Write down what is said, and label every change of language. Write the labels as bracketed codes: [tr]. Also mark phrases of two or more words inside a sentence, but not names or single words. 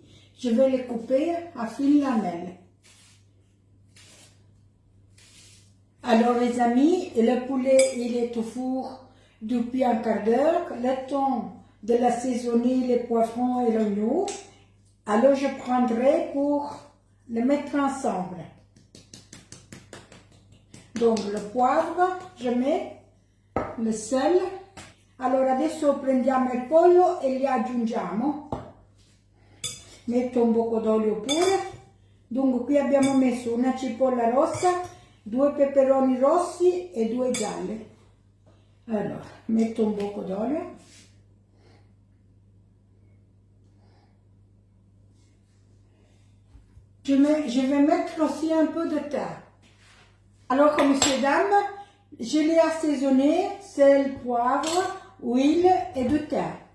[fr] Je vais les couper à fines lamelles. Alors, les amis, le poulet, il est au four depuis un quart d'heure. Le temps de l'assaisonner, les poivrons et l'oignon. Alors, je prendrai pour le mettre ensemble. Donc, le poivre, je mets le sel. [it] Allora, adesso prendiamo il pollo e li aggiungiamo. Metto un poco d'olio pure. Dunque, qui abbiamo messo una cipolla rossa, 2 peperoni rossi e 2 gialli. Allora, metto un poco d'olio. [fr] Je vais mettre aussi un peu de thym. Alors, messieurs, dames, je l'ai assaisonné, sel, poivre, huile et du thym.